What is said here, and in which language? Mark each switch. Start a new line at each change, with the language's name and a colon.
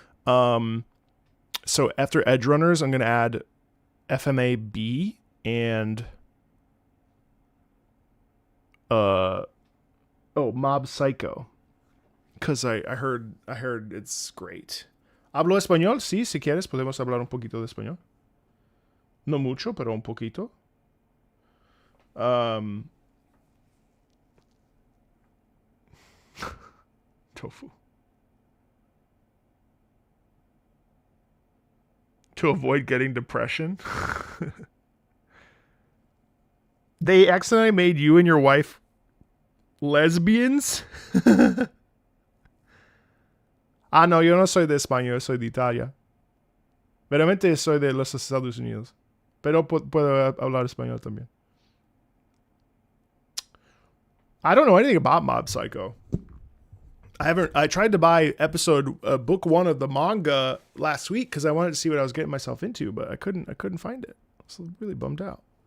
English: So after Edge Runners, I'm going to add FMA B and Mob Psycho. Because I heard it's great.
Spanish: Hablo español? Sí, si quieres podemos hablar un poquito de español. No mucho, pero un poquito.
English: Tofu. To avoid getting depression. They accidentally made you and your wife lesbians?
Spanish: Ah, no, yo no soy de España, yo soy de Italia. Veramente soy de los Estados Unidos. Pero puedo hablar español también.
English: I don't know anything about Mob Psycho. I tried to buy book 1 of the manga last week because I wanted to see what I was getting myself into, but I couldn't find it. I was really bummed out.